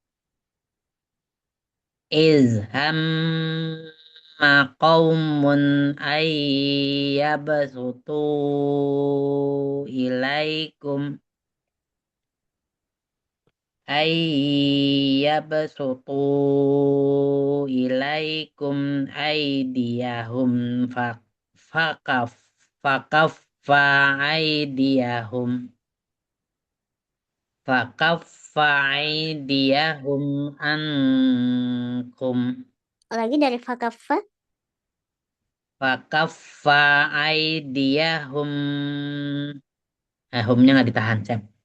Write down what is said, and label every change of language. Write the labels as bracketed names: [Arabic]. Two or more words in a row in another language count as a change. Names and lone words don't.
[Arabic] إذ هم قوم أن يبسطوا إليكم أن يبسطوا إليكم أيديهم فكف فكف أيديهم فكف أيديهم عنكم [Indonesian] lagi dari fakaffa. [Arabic] فكف أيديهم [Indonesian] humnya nggak ditahan Sam.